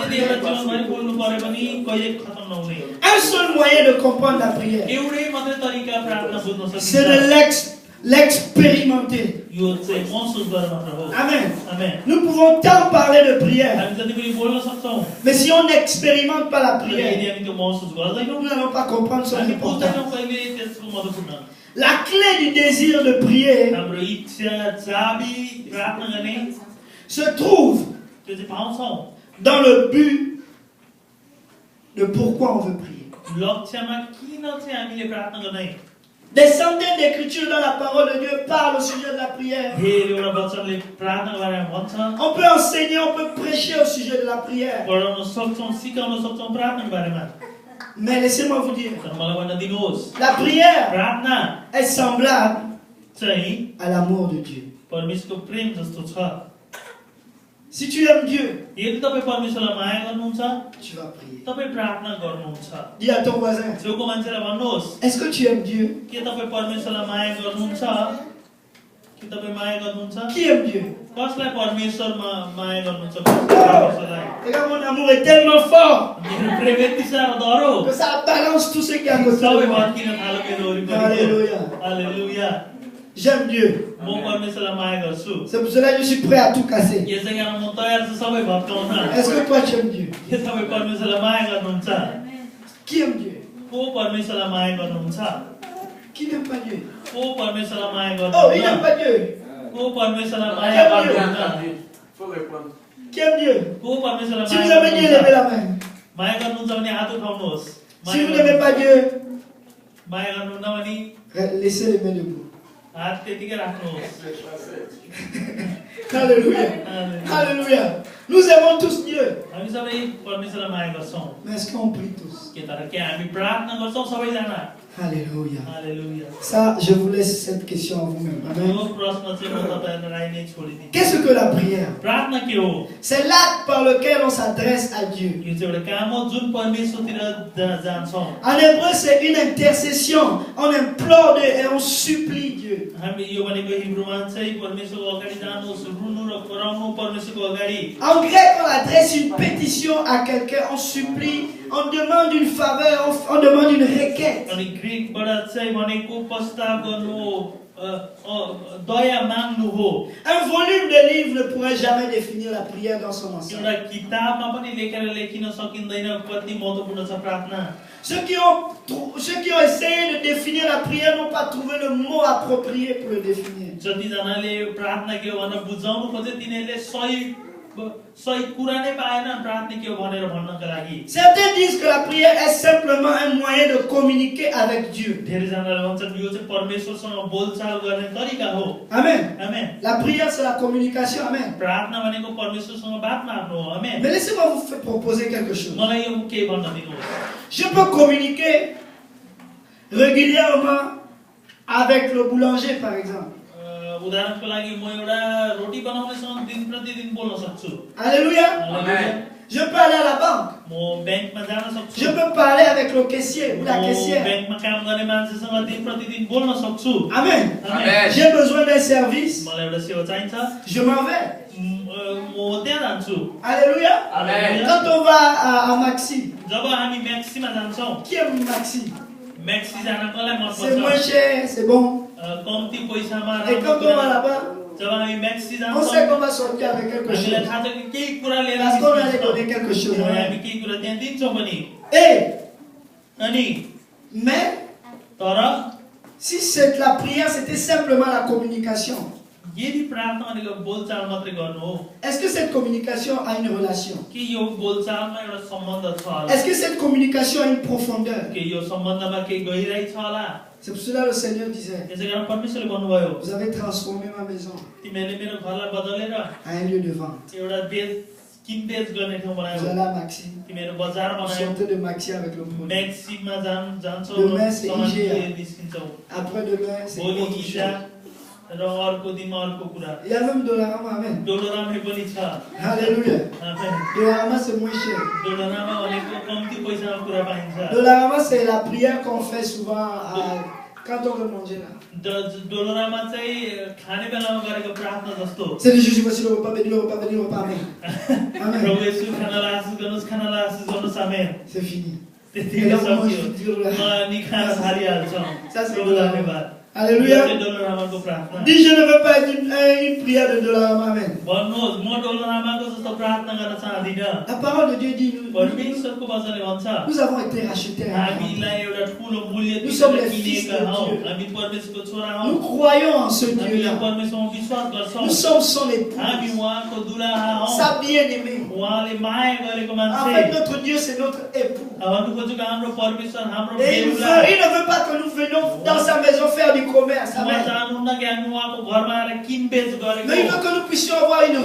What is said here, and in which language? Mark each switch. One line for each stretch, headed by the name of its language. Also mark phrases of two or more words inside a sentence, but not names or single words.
Nepali: यदि एउटा
French: prière.
Nepali: जीवनभरि बोल्नु पर्यो भने कहिले खतम नहुने
French: Un seul moyen de comprendre la prière,
Nepali: एउटै मात्रै तरिका प्रार्थना बुझ्न
French: c'est
Nepali: सकिन्छ
French: de l'expérimenter.
Nepali: यो चाहिँ महसुस गरेर मात्र हो
French: Amen.
Nepali: आमेन
French: Nous pouvons tant parler de prière,
Nepali: हामी जति पनि बोल्न सक्छौँ
French: mais si on n'expérimente pas la
Nepali: तर यदि
French: prière,
Nepali: हामी त्यो महसुस गर्दैनौँ
French: nous n'allons pas comprendre son
Nepali: हामी
French: importance.
Nepali: बुझ्दैनौँ कहिले त्यसको महत्त्वपूर्ण
French: La clé du désir de prier
Nepali: हाम्रो इच्छा चाबी प्रार्थना गर्ने
French: se trouve
Nepali: त्यो चाहिँ पाउँछौँ
French: dans le but de pourquoi on veut prier.
Nepali: लक्ष्यमा किन चाहिँ हामीले प्रार्थना गर्ने
French: Des centaines d'écritures dans la parole de Dieu parlent au sujet de la prière.
Nepali: धेरैवटा वचनले प्रार्थनाको बारेमा भन्छ
French: On peut enseigner, on peut prêcher au sujet de la prière.
Nepali: पढाउन सक्छौँ सिकाउन सक्छौँ प्रार्थनाको बारेमा
French: Mais laissez-moi vous dire,
Nepali: तर मलाई भन्न दिनुहोस्
French: la prière
Nepali: प्रार्थना
French: est semblable
Nepali: चाहिँ
French: à l'amour de Dieu.
Nepali: परमेश्वरको प्रेम जस्तो छ।
French: Si tu aimes Dieu,
Nepali: यदि तपाईँ परमेश्वरलाई माया गर्नुहुन्छ
French: tu vas prier.
Nepali: तपाईँ प्रार्थना गर्नुहुन्छ।
French: Dis à ton voisin,
Nepali: छेउको मान्छेलाई भन्नुहोस्
French: est-ce que tu aimes Dieu?
Nepali: के तपाईँ परमेश्वरलाई माया गर्नुहुन्छ? के तपाईँ माया गर्नुहुन्छ?
French: Qui aime Dieu?
Nepali: कसलाई परमेश्वरमा माया गर्नुहुन्छ? परमेश्वरलाई।
French: Regarde, mon amour est tellement fort
Nepali: मेरो प्रेम यति साह्रो दह्रो
French: que ça balance tout ce qui est à côté de
Nepali: सबै
French: moi.
Nepali: भत्किन थाल्यो मेरो वरिपरि।
French: Alléluia.
Nepali: हालेलुया।
French: J'aime Dieu.
Nepali: म परमेश्वरलाई माया गर्छु।
French: C'est pour cela que je suis prêt à tout casser.
Nepali: यसै कारण म तयार छु सबै भत्काउन।
French: Est-ce que toi tu aimes Dieu?
Nepali: के तपाईँ परमेश्वरलाई माया गर्नुहुन्छ?
French: Qui aime Dieu?
Nepali: को परमेश्वरलाई माया गर्नुहुन्छ?
French: Qui n'aime pas Dieu?
Nepali: को परमेश्वरलाई माया
French: Oh, il n'aime
Nepali: गर्नुहुन्छ?
French: pas Dieu.
Nepali: को परमेश्वरलाई माया गर्नुहुन्छ?
French: Faut répondre. Qui aime Dieu?
Nepali: को परमेश्वरलाई
French: Si vous
Nepali: माया
French: aimez Dieu, levez
Nepali: गर्नुहुन्छ?
French: la main.
Nepali: माया गर्नुहुन्छ भने हात उठाउनुहोस्।
French: Si vous n'aimez pas Dieu,
Nepali: माया गर्नुहुन्न भने
French: laissez les mains debout.
Nepali: हात त्यतिकै राख्नुहोस्।
French: Alléluia.
Nepali: हालेलुया।
French: Alléluia. Nous aimons tous Dieu.
Nepali: हामी सबै परमेश्वरलाई माया गर्छौँ।
French: Mais est-ce qu'on prie tous?
Nepali: के तर के हामी प्रार्थना गर्छौँ सबैजना?
French: Alléluia.
Nepali: हालेलुया।
French: Ça, je vous laisse cette question à vous-même. Amen.
Nepali: यो प्रश्न चाहिँ म तपाईहरुलाई नै छोडिदिन्छु।
French: Qu'est-ce que la prière?
Nepali: प्रार्थना के हो?
French: C'est l'acte par lequel on s'adresse à Dieu.
Nepali: यो चाहिँ एउटा काम हो जुन परमेश्वरतिर जान्छौँ।
French: En hébreu, c'est une intercession. On implore Dieu et on supplie Dieu.
Nepali: हामी यो भनेको हिब्रूमा चाहिँ परमेश्वरको अगाडि जानुहोस्, रुनु र कराउनु परमेश्वरको अगाडि।
French: En grec, on adresse une pétition à quelqu'un, on supplie, on demande une faveur, on demande une requête.
Nepali: अनि ग्रीकबाट चाहिँ भनेको प्रस्ताव गर्नु हो, दया माग्नु हो।
French: Un volume de livres ne pourrait jamais définir la prière dans son ensemble.
Nepali: एउटा किताबमा पनि लेखिन सकिँदैन कति महत्त्वपूर्ण छ प्रार्थना।
French: Ceux qui ont essayé de définir la prière n'ont pas trouvé le mot approprié pour le définir.
Nepali: जतिजनाले प्रार्थना के हो भनेर बुझाउनु खोजे तिनीहरूले सही कुरा नै पाएनन् प्रार्थना के हो भनेर भन्नका लागि।
French: Certains disent que la prière est simplement un moyen de communiquer avec Dieu.
Nepali: धेरैजनाले भन्छन् यो चाहिँ परमेश्वरसँग बोलचाल गर्ने तरिका हो।
French: Amen.
Nepali: आमेन।
French: La prière, c'est la communication. Amen.
Nepali: प्रार्थना भनेको परमेश्वरसँग बात मार्नु हो। आमेन।
French: Mais laissez-moi vous proposer quelque chose.
Nepali: मलाई यो के भन्न दिनुहोस्।
French: Je peux communiquer régulièrement avec le boulanger, par exemple.
Nepali: उदाहरणको लागि म एउटा रोटी बनाउनेसँग दिन प्रतिदिन बोल्न सक्छु।
French: Alléluia.
Nepali: हालेलुया।
French: Je peux aller à la banque.
Nepali: म बैंकमा जान सक्छु।
French: Je peux parler avec le caissier ou la caissière.
Nepali: बैंकमा काम गर्ने मान्छेसँग दिन प्रतिदिन बोल्न सक्छु।
French: Amen. Amen. J'ai besoin d'un service.
Nepali: मलाई एउटा सेवा चाहिन्छ।
French: Je m'en vais.
Nepali: म त्यहाँ जान्छु।
French: Alléluia. Amen. Quand on va à Maxi,
Nepali: जब हामी म्याक्सीमा जान्छौँ,
French: qui aime Maxi?
Nepali: म्याक्सी जान कसलाई मन
French: C'est moins
Nepali: पर्छ?
French: cher, c'est bon.
Nepali: कम्ती पैसामा
French: Et
Nepali: राम्रो
French: quand on va
Nepali: कुरा।
French: là-bas,
Nepali: जब हामी म्याक्सी
French: on sait
Nepali: जान्छौँ
French: qu'on va sortir avec quelque chose.
Nepali: हामीलाई थाहा छ कि केही कुरा लिएर
French: Parce qu'on allait
Nepali: निस्किन्छौँ।
French: donner quelque chose.
Nepali: हामी केही कुरा त्यहाँ दिन्छौँ पनि। अनि
French: Mais
Nepali: तर
French: si c'est la prière, c'était simplement la communication.
Nepali: यदि प्रार्थना भनेको बोलचाल मात्रै गर्नु हो,
French: Est-ce que cette communication a une relation?
Nepali: कि यो बोलचालमा एउटा सम्बन्ध छ होला?
French: Est-ce que cette communication a une profondeur?
Nepali: कि यो सम्बन्धमा केही गहिराई छ होला?
French: C'est pour cela que le Seigneur disait,
Nepali: यसै कारण परमेश्वरले भन्नुभयो,
French: vous avez transformé ma maison
Nepali: तिमीहरूले मेरो घरलाई बदलेर
French: à un lieu de vente.
Nepali: एउटा किनबेच गर्ने ठाउँ
French: Vous
Nepali: बनायो।
French: allez à Maxi.
Nepali: तिमीहरू बजार
French: Vous
Nepali: बनायो।
French: sortez de Maxi avec le produit.
Nepali: म्याक्सीमा जान्छौ
French: Demain, c'est
Nepali: सामान
French: IGA.
Nepali: लिएर निस्किन्छौ।
French: Après-demain, c'est
Nepali: भोलि
French: autre
Nepali: इजा
French: chose.
Nepali: र अर्को दिनमा अर्को कुरा।
French: Il y a même Dollarama, amen.
Nepali: डोलोरामा पनि छ।
French: Alléluia.
Nepali: आमेन।
French: Dollarama, c'est moins cher.
Nepali: डोलोरामा भनेको कम्ती पैसामा कुरा पाइन्छ।
French: Dollarama, c'est la prière qu'on fait souvent quand on veut manger là.
Nepali: डोलोरामा चाहिँ खाने बेलामा गरेको प्रार्थना जस्तो।
French: C'est Jésus, voici le repas, bénis le repas, bénis le repas, amen. Amen.
Nepali: प्रभु येशू खानालाई आशिष गर्नुहोस्, खानालाई आशिष गर्नुहोस्, आमेन।
French: C'est fini.
Nepali: त्यतिकै
French: Et là, moi, je
Nepali: सक्यो।
French: veux dire là.
Nepali: अनि खाना हालिहाल्छौँ।
French: Ça, c'est
Nepali: प्रभु धन्यवाद।
French: Alléluia.
Nepali: यो चाहिँ डोलोरामाको प्रार्थना।
French: Dis, je ne veux pas être une prière de Dollarama, amen.
Nepali: भन्नुहोस् म डोलोरामाको जस्तो प्रार्थना गर्न चाहदिनँ।
French: La parole de Dieu dit,
Nepali: परमेश्वरको वचनले भन्छ
French: nous avons été rachetés.
Nepali: हामीलाई एउटा ठुलो मूल्य
French: Nous sommes
Nepali: तिरेर
French: les fils
Nepali: किनेका
French: de
Nepali: हौ।
French: Dieu.
Nepali: हामी परमेश्वरको छोरा
French: Nous
Nepali: हौ।
French: croyons en ce
Nepali: हामीले
French: Dieu-là.
Nepali: परमेश्वरमा विश्वास गर्छौँ।
French: Nous sommes son époux,
Nepali: हामी उहाँको दुलाहा हौ।
French: sa bien-aimée.
Nepali: उहाँले माया गरेको
French: En
Nepali: मान्छे।
French: fait, notre Dieu, c'est notre époux.
Nepali: भन्नु खोजेको हाम्रो परमेश्वर हाम्रो
French: Et
Nepali: बेहुला।
French: il ne veut pas que nous venions dans sa maison faire du commerce.
Nepali: उहाँ
French: Amen.
Nepali: चाहनुहुन्न कि हामी उहाँको घरमा आएर किनबेच गरेको।
French: Mais il veut que nous puissions avoir une